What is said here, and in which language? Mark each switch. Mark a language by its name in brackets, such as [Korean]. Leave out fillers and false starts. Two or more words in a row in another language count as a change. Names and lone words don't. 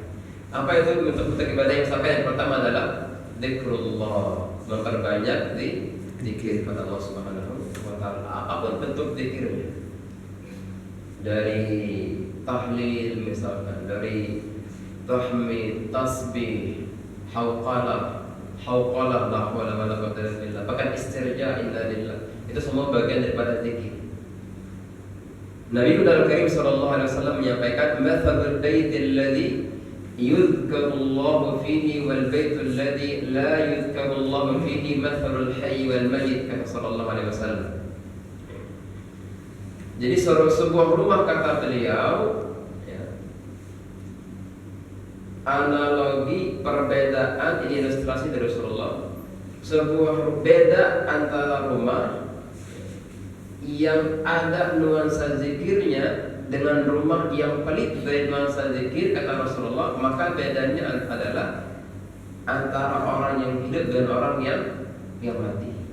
[Indonesian] Apa itu bentuk-bentuk ibadah yang sampai? Yang pertama adalah zikrullah, memperbanyak zikir kepada Allah [Arabic] سبحانه وتعالى. [Indonesian] Apapun bentuk zikirnya, dari tahlil misalkan, dari tahmid, tasbih, [Arabic] hauqalah, لا حول ولا قوة إلا بالله, [Indonesian] bahkan istirja [Arabic] إنا لله, [Indonesian] itu semua bagian daripada zikir. [Arabic] Nabi Karim صلى الله عليه وسلم menyampaikan مثل البيت الذي يذكر الله فيه والبيت الذي لا يذكر الله فيه مثل الحي والميت, kata صلى الله عليه وسلم. [Indonesian] Jadi sebuah rumah, kata beliau, ya, analogi perbedaan, ini ilustrasi dari Rasulullah, sebuah beda antara rumah yang ada nuansa zikirnya dengan rumah yang pelit dari nuansa zikir, kata Rasulullah, maka bedanya adalah antara orang yang hidup dan orang yang mati.